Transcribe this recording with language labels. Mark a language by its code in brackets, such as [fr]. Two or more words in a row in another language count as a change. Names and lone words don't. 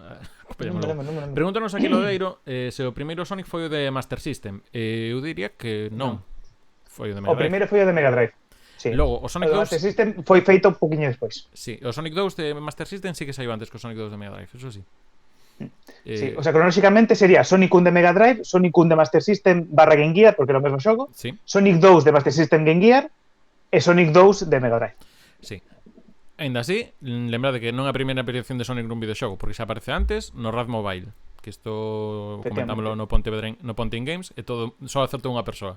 [gl] Pregúntanos aquí, Lodeiro, se o primeiro Sonic foi o de Master System. Eu diría que non. Foi o de Mega Drive. O primeiro foi o de Mega Drive. Sí. Logo, o Sonic 2... O Master System foi feito un poquinho despois. Sí, o Sonic 2 de Master System sí que saiu antes que o Sonic 2 de Mega Drive, eso sí. Sí, o sea, cronolóxicamente sería Sonic 1 de Mega Drive, Sonic 1 de Master System barra Game Gear, porque era o mesmo xogo, Sí. Sonic 2 de Master System Game Gear e Sonic 2 de Mega Drive. Sí. Ainda así, lembrade que non é a primeira aparición de Sonic nun videoxogo, porque xa aparece antes no Rad Mobile, que isto comentámoslo no Ponte Games, e todo só acertou unha persoa.